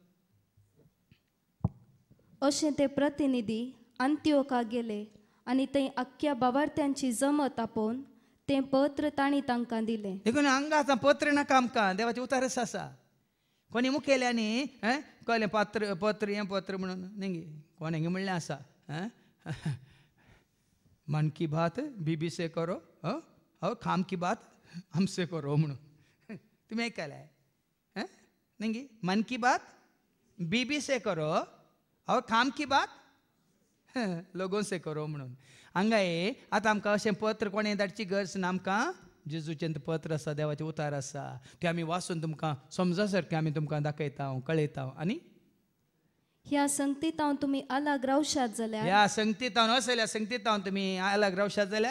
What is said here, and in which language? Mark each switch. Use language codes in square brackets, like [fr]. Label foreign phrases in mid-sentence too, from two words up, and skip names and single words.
[kok] अशें ते प्रतिनिधी अंत्योका गेले आनी थंय आख्ख्या बावार्थ्यांची जमत आपोवन तें पत्र तांणी तांकां दिलें. देखून हांगा आतां पत्र नाका आमकां, देवाचे उतारस आसा. कोणी मुखेल्यांनी कळ्ळें पत्र पत्र हें पत्र म्हणून न्ही कोण हेंगे म्हणलें आसा [hi] मन की बात बीबी से करो और खाम की बात हमसे करो [kok] म्हणून तुमी आयकलां न्ही [hi] मन की बात बीबी से करो और खाम की बात लोगों से करो [kok] म्हणून. हांगा आतां आमकां अशें पत्र कोणें धाडची गरज ना. आमकां जेजूचें पत्र आसा, देवाचें उतार आसा, तें आमी वाचून तुमकां समजा सारकें आमी तुमकां दाखयता कळयता. आनी ह्या संगतीत हांव तुमी आलाग रावशात जाल्यार, ह्या संगतीत हांव असल्या संगतीत हांव तुमी आलाग रावशात जाल्यार